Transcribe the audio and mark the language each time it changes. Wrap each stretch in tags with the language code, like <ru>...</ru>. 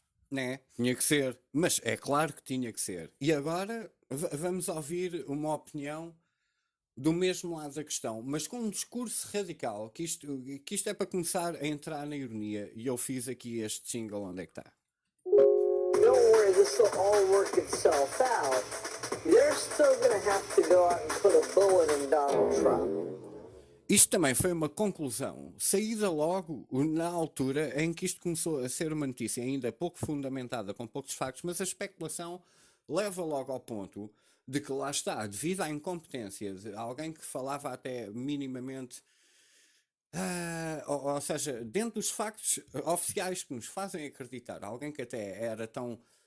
<pt>Né? Tinha que ser, mas é claro que tinha que ser. E agora vamos ouvir uma opinião do mesmo lado da questão, mas com um discurso radical, que isto é para começar a entrar na ironia, e eu fiz aqui este jingle, onde é que está?</pt> <en>Don't worry, this will all work itself out. They're still going to have to go out and put a bullet in Donald Trump.</en> <pt>Isto também foi uma conclusão, saída logo na altura em que isto começou a ser uma notícia ainda pouco fundamentada, com poucos factos, mas a especulação leva logo ao ponto de que lá está, devido à incompetência de alguém que falava até minimamente, ou seja, dentro dos factos oficiais que nos fazem acreditar, alguém que até era tão</pt>